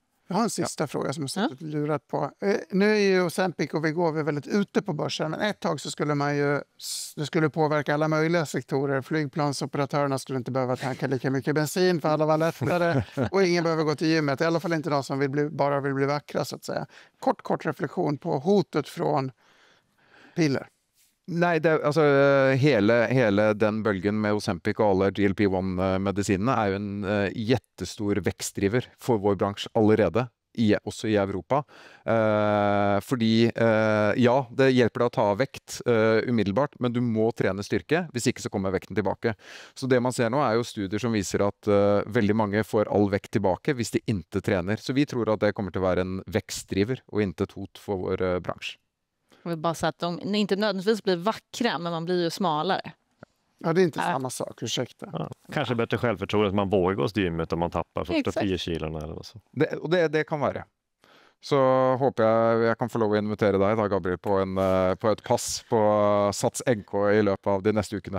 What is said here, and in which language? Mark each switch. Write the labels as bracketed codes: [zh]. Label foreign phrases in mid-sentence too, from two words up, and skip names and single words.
[sv] Jag har en sista fråga som jag suttit lurat på. Nu är ju Ozempic och Wegovy väldigt ute på börsen, men ett tag så skulle det skulle påverka alla möjliga sektorer. Flygplansoperatörerna skulle inte behöva tanka lika mycket bensin för alla var lättare och ingen behöver gå till gymmet. I alla fall inte de som bara vill bli vackra, så att säga. Kort reflektion på hotet från piller. Nej, [no] altså hele den bølgen med Ozempic og alle GLP-1-medisinene er jo en jättestor vekstdriver for vår bransje allerede, også i Europa. Fordi, ja, det hjelper deg å ta vekt umiddelbart, men du må trene styrke, hvis ikke så kommer vekten tilbake. Så det man ser nå er jo studier som viser at veldig mange får all vekt tilbake hvis de ikke trener. Så vi tror at det kommer til å være en vekstdriver og ikke et hot for vår bransje. [sv] Jag vill bara säga att de inte nödvändigtvis blir vackra, men man blir ju smalare. Ja, det är inte samma sak, ursäkta. Ja, kanske bättre självförtroende att man vågar gå till gymmet om man tappar första 10 kilona eller så. Det kan vara. Så håper jag kan få lov att invitera dig då, Gabriel, på ett pass på Sats NK i löpet av de nästa veckorna.